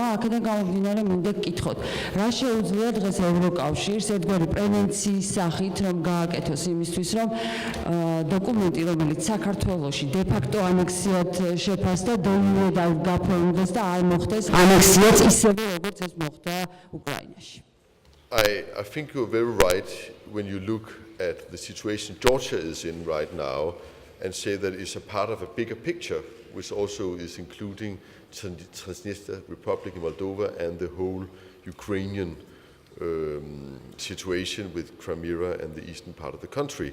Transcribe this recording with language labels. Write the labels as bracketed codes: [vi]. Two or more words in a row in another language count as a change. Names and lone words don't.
[ka] აქედან გამომდინარე მინდა გკითხოთ, რა შეუძლია დღეს ევროკავშირს ერთგვარი პრევენციის სახით, რომ გააკეთოს იმისთვის, რომ დოკუმენტი, რომელიც საქართველოში დე-ფაქტო ანექსიად შეფასდა, დე-იურე გაფორმდეს და არ მოხდეს ანექსიაც ისევე, როგორც ეს მოხდა უკრაინაში. [en] I think you're very right when you look at the situation Georgia is in right now and say that it's a part of a bigger picture, which also is including Transnistria Republic in Moldova and the whole Ukrainian situation with Crimea and the eastern part of the country.